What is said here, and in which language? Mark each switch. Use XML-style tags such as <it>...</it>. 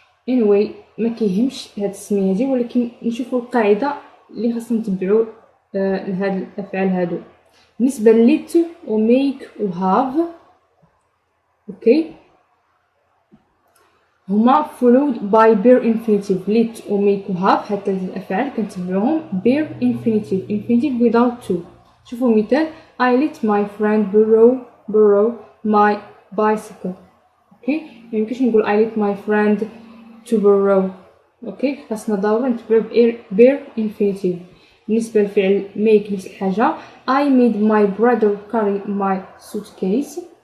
<ar>anyway ما كيهمش هاد السميه هادي ولكن نشوفوا القاعده اللي خاصنا نتبعوا لهاد الافعال هادو. بالنسبه لليت و ميك و هاف اوكي هما followed by bare infinitive. lit و make و have هاد ثلاث الافعال كنتبعوهم bare infinitive without to. شوفوا مثال.</ar> <en>I let my friend borrow my bicycle. Okay</en> <ar>ميمكنش نقول</ar> <en>I let my friend to borrow.</en> <ar>اوكي خاصنا ضروري نتبعو bare infinitive. بالنسبه للفعل make نفس الحاجه.</ar> <en>I made my brother carry my suitcase.</en>